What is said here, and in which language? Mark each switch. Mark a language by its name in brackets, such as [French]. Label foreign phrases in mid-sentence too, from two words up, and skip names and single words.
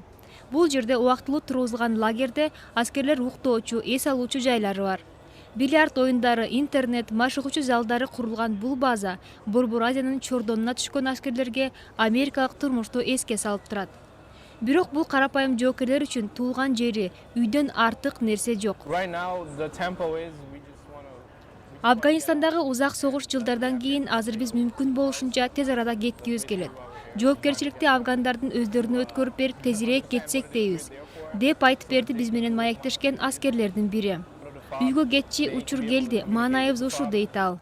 [Kyrgyz] Бул жерде убактылуу тургузулган лагерде аскерлер уктоочу, эс алуучу жайлары бар. Бильярд оюндары, интернет, маш окуучу залдары курулган бул база Борбор Азиянын чордонуна түшкөн аскерлерге америкалык турмушту эске салып турат. Бирок бул карапайым жоокерлер үчүн туулган жери, үйдөн артык нерсе жок. [English] Right now, the tempo is we just want to. [Kyrgyz] Афганистандагы узак согуш жылдардан кийин азыр биз мүмкүн болушунча тез арада кеткибиз келет. Жоопкерчиликти афгандардын өздөрүнө өткөрүп берип тезирээк кетсек дейбиз, деп айтып берди биз менен маектешкен аскерлердин бири. Үйгө кетчи учур келди, маанайыбыз ушу, дейт ал.